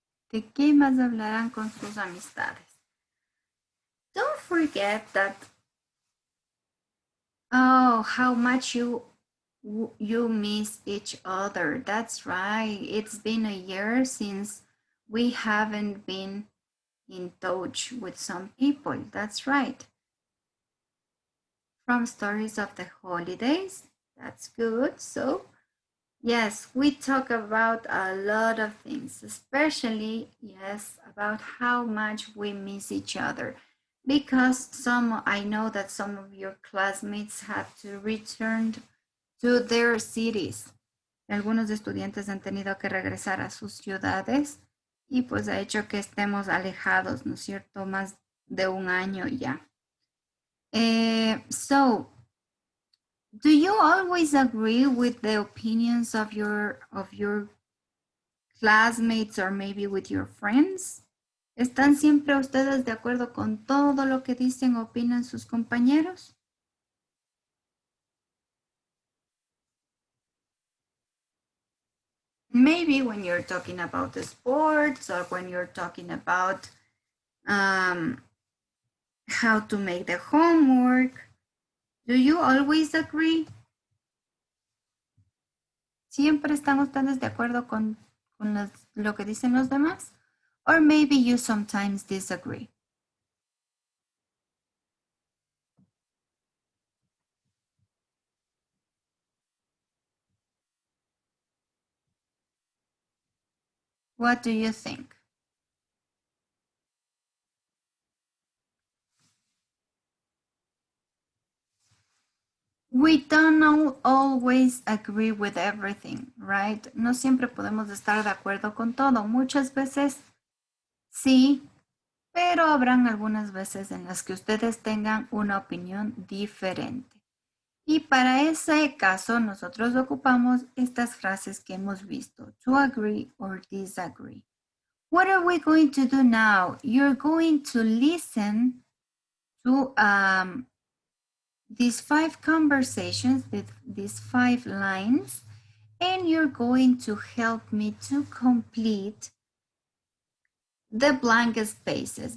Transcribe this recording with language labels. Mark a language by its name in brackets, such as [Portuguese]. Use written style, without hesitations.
[Spanish] ¿De qué más hablarán con sus amistades? [English] Don't forget that, oh, how much you miss each other. That's right. It's been a year since we haven't been in touch with some people. That's right. From stories of the holidays. That's good. So, yes, we talk about a lot of things, especially, yes, about how much we miss each other. Because I know that some of your classmates had to return to their cities. [Spanish] Algunos estudiantes han tenido que regresar a sus ciudades y pues ha hecho que estemos alejados, ¿no es cierto? Más de un año ya. [English] So, do you always agree with the opinions of your classmates or maybe with your friends? [Spanish] ¿Están siempre ustedes de acuerdo con todo lo que dicen o opinan sus compañeros? [English] Maybe when you're talking about the sports or when you're talking about how to make the homework. Do you always agree? [Spanish] ¿Siempre están ustedes de acuerdo con lo que dicen los demás? [English] Or maybe you sometimes disagree. What do you think? We don't always agree with everything, right? [Spanish] No siempre podemos estar de acuerdo con todo. Muchas veces sí, pero habrán algunas veces en las que ustedes tengan una opinión diferente. Y para ese caso nosotros ocupamos estas frases que hemos visto, [English] to agree or disagree. What are we going to do now? You're going to listen to these 5 conversations, these 5 lines, and you're going to help me to complete the blank spaces.